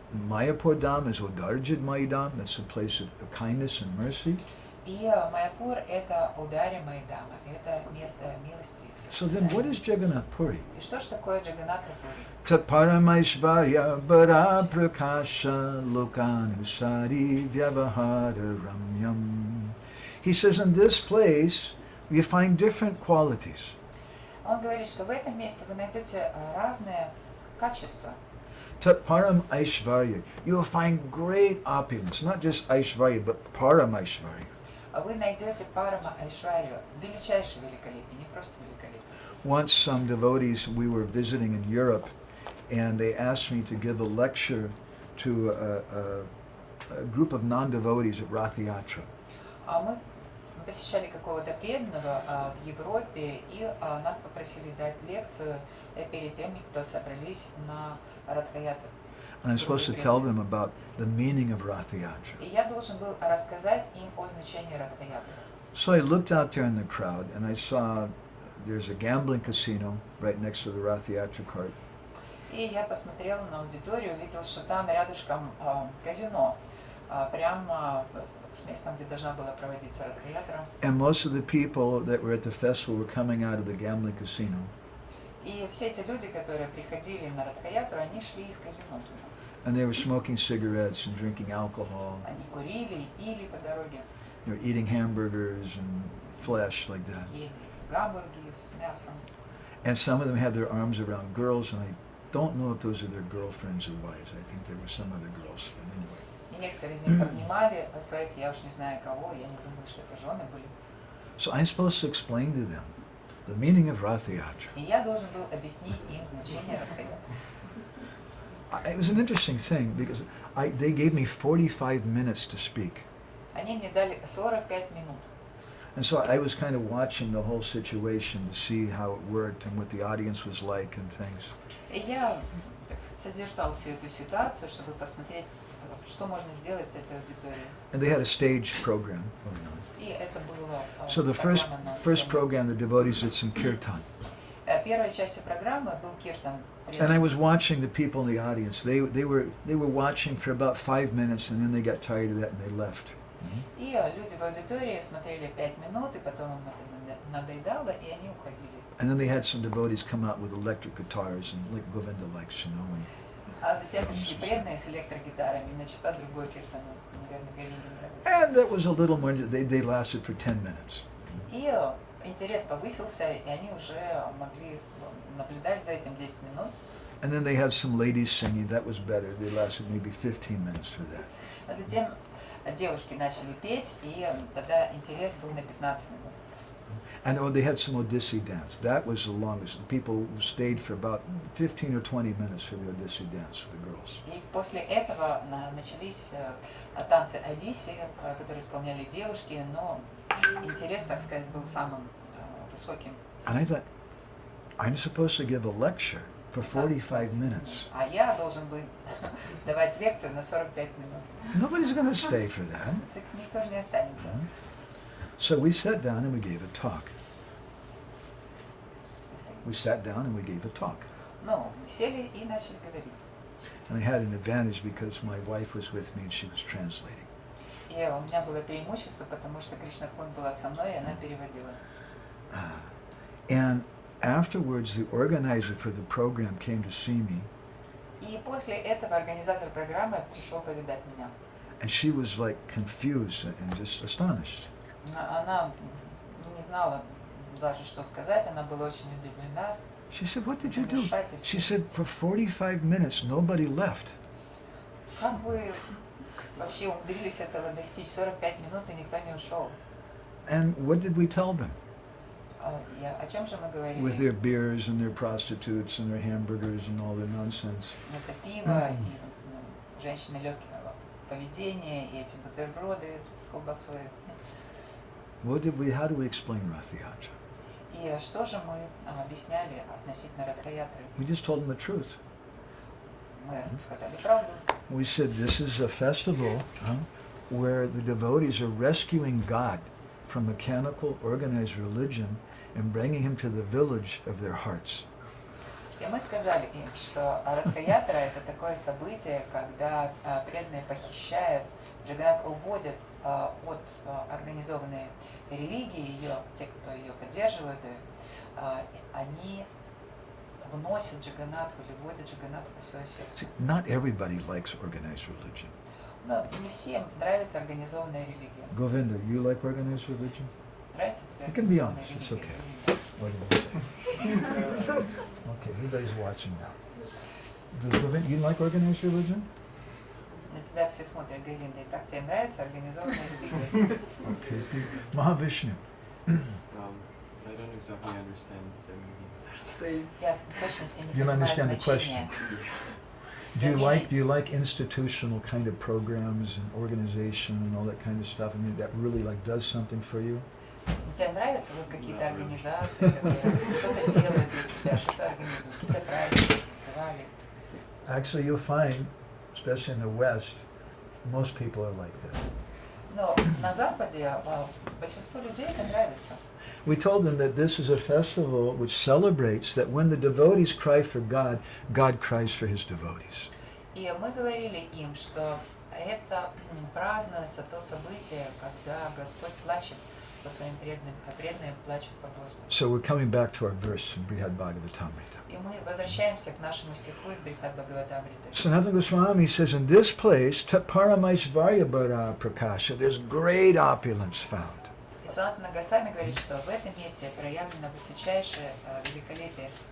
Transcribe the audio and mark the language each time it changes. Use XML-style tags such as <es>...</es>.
<en>Mayapur Dham is Udarjit Mai Dham, that's a place of kindness and mercy.</en> <ru>И Майяпур – это ударимая дама, это место милости.</ru> <en>So then what is Jagannath Puri?</en> <ru>И что ж такое Джаганнатха Пури?</ru> <sa>Tat paramaishvarya bara prakasha lokanusari vyavahara ramyam.</sa> <en>He says in this place you find different qualities.</en> <ru>Он говорит, что в этом месте вы найдете разные качества.</ru> <sa>Tat param aishvarya.</sa> <en>You will find great opulence, not just aishvarya, but param aishvarya.</en> <ru>Вы найдете парама айшварию, величайшее великолепие, не просто великолепие.</ru> <en>Once some devotees, we were visiting in Europe, and they asked me to give a lecture to a group of non-devotees at Ratha-yatra.</en> <ru>Мы посещали какого-то преданного в Европе, и нас попросили дать лекцию перед теми, кто собрались на Ratha-yatra.</ru> <en>And I'm supposed to tell them about the meaning of Ratha-yatra.</en> <ru>И я должен был рассказать им о значении Ratha-yatra.</ru> <en>So I looked out there in the crowd, and I saw there's a gambling casino right next to the Ratha-yatra cart.</en> <ru>И я посмотрел на аудиторию, увидел, что там рядышком казино, прямо с местом, где должна была проводиться Ratha-yatra.</ru> <en>And most of the people that were at the festival were coming out of the gambling casino.</en> <ru>И все эти люди, которые приходили на Ratha-yatra, они шли из казино туда.</ru> <en>And they were smoking cigarettes and drinking alcohol.</en> <ru>Они курили и пили по дороге.</ru> <en>They were eating hamburgers and flesh like that.</en> <ru>Ели гамбурги с мясом.</ru> <en>And some of them had their arms around girls, and I don't know if those are their girlfriends or wives. I think there were some other girls. But anyway.</en> <ru>И некоторые из них обнимали своих, я уж не знаю кого, я не думаю, что это жены были.</ru> <en>So I'm supposed to explain to them the meaning of Ratha-yatra.</en> <ru>И я должен был объяснить им значение Ratha-yatra.</ru> <en>It was an interesting thing because they gave me 45 minutes to speak.</en> <ru>Они мне дали 45 минут.</ru> <en>And so I was kind of watching the whole situation to see how it worked and what the audience was like and things.</en> <ru>И я, так сказать, созерцал всю эту ситуацию, чтобы посмотреть, что можно сделать с этой аудиторией.</ru> <en>And they had a stage program going on.</en> <ru>И это было</ru> <en>So the first</en> <ru>программа на</ru> <en>program, the devotees did some kirtan.</en> <ru>Первой частью программы был киртан.</ru> <en>And I was watching the people in the audience. They were watching for about 5 minutes, and then they got tired of that and they left.</en> <ru>И люди в аудитории смотрели 5 минут, и потом им это надоедало, и они уходили.</ru> <en>And then they had some devotees come out with electric guitars, and like Govinda likes, you know. And</en> <ru>А затем пришли преданные с электрогитарами, и начался другой киртан. Наверное, Говинде нравится.</ru> <en>and that was a little more. They lasted for 10 minutes.</en> <ru>И интерес повысился, и они уже могли наблюдать за этим 10 минут.</ru> <en>And then they had some ladies singing. That was better. They lasted maybe 15 minutes for that.</en> <ru>А затем девушки начали петь, и тогда интерес был на 15 минут.</ru> <en>And they had some Odissi dance. That was the longest. The people stayed for about 15 or 20 minutes for the Odissi dance for the girls.</en> <ru>И после этого начались танцы Одиссы, которые исполняли девушки, но интерес, так сказать, был самым высоким.</ru> <en>And I thought, I'm supposed to give a lecture for 45 minutes.</en> <ru>А я должен был давать лекцию на 45 минут.</ru> <en>Nobody's going to stay for that.</en> <ru>Так никто же не останется.</ru> <en>So we sat down and we gave a talk. We sat down and we gave a talk.</en> <ru>Ну, сели и начали говорить.</ru> <en>And I had an advantage because my wife was with me and she was translating.</en> <ru>И у меня было преимущество, потому что Кришна Кун была со мной, и она переводила.</ru> <en>And afterwards, the organizer for the program came to see me.</en> <ru>И после этого организатор программы пришел повидать меня.</ru> <en>And she was like confused and just astonished.</en> <ru>Она не знала даже, что сказать, она была очень удивлена.</ru> <en>She said, what did you do? She said, for 45 minutes, nobody left.</en> <ru>Как вы вообще умудрились этого достичь? 45 минут, и никто не ушел.</ru> <en>And what did we tell them?</en> <ru>О чем же мы говорили?</ru> <en>With their beers and their prostitutes and their hamburgers and all their nonsense.</en> <ru>Это пиво, и женщины легкого поведения, и эти бутерброды с колбасой.</ru> <en>How do we explain Ratha-yatra?</en> <ru>И что же мы объясняли относительно Ratha-ятры?</ru> <en>We just told them the truth.</en> <ru>Мы сказали правду.</ru> <en>We said this is a festival where the devotees are rescuing God from mechanical organized religion and bringing him to the village of their hearts.</en> <ru>И мы сказали им, что Ratha-ятра это такое событие, когда преданные похищают Джаганнат уводит от организованной религии ее, те, кто ее поддерживает, они вносят Джаганнату или вводят Джаганнату в свое сердце.</ru> <en>See, not everybody likes organized religion.</en> <ru>Но не всем нравится организованная религия.</ru> <en>Govinda, you like organized religion?</en> <ru>Нравится тебе</ru> <en>You can be организованная honest, it's okay.</en> <ru>или нет?</ru> <en>What do you say? Okay, everybody's watching now. Does Govinda, you like organized religion?</en> <ru>На тебя все смотрят, Говинда, и так тебе нравится организованная религия?</ru> <en>Okay. Mahavishnu. I don't exactly understand the meaning.</en> <ru>Я точно с ним</ru> <en>You don't</en> <ru>понимаю</ru> <en>understand the</en> <ru>значение.</ru> <en>Do you like institutional kind of programs and organization and all that kind of stuff? I mean, that really like does something for you?</en> <ru>Тебе нравятся вот какие-то организации, которые что-то делают для тебя, что-то организуют, какие-то праздники, фестивали?</ru> <en>Actually, you'll find, especially in the West, most people are like that.</en> <ru>Но на Западе большинству людей это нравится.</ru> <en>We told them that this is a festival which celebrates that when the devotees cry for God, God cries for his devotees.</en> <ru>И мы говорили им, что это празднуется то событие, когда Господь плачет по своим преданным, а преданные плачут по Господу.</ru> <en>So we're coming back to our verse in Brihad Bhagavatamrita.</en> <ru>И мы возвращаемся к нашему стиху из Брихад Бхагаватамриты.</ru> <en>Sanatana Goswami says, in this place,</en> <sa>Tat Paramaishvarya Bara Prakasha,</sa> <en>there's great opulence found.</en> <ru>И Санатана Госвами говорит, что в этом месте проявлено высочайшее великолепие</ru>